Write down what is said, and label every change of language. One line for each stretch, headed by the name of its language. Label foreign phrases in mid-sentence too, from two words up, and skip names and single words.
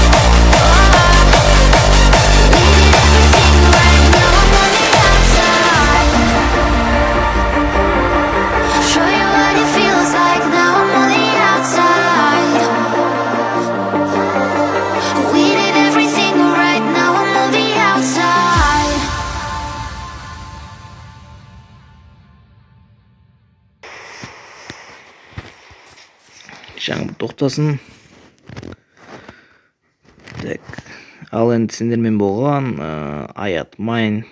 English: We did everything right, now I'm on the outside. Show you what it feels like, now I'm on the outside. We did everything right, now I'm on the outside.
Kazakh: жаңбыр тоқтасын. Так, ал енді сендермен болған аят майн.